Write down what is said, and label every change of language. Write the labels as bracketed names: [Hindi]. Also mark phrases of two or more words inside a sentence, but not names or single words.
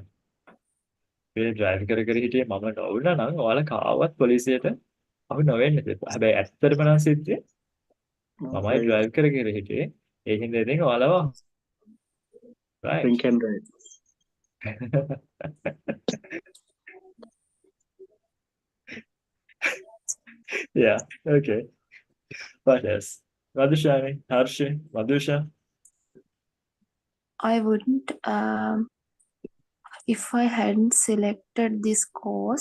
[Sinhala] මේ drive කර කර හිටියේ මම නොවුණා නම් ඔයාලා කාවත් පොලිසියට අහු නොවෙන්න තිබ්බා. හැබැයි ඇත්තටම නම් සිද්ධියේ මමයි [English] Right. [Sinhala] drive කර කර හිටියේ. ඒකින්ද ඉතින් ඔයාලව right. [English] Drink and drive. Yeah, okay. What else? Madhushani, Harshi, Madhusha. I wouldn't if I hadn't selected this course.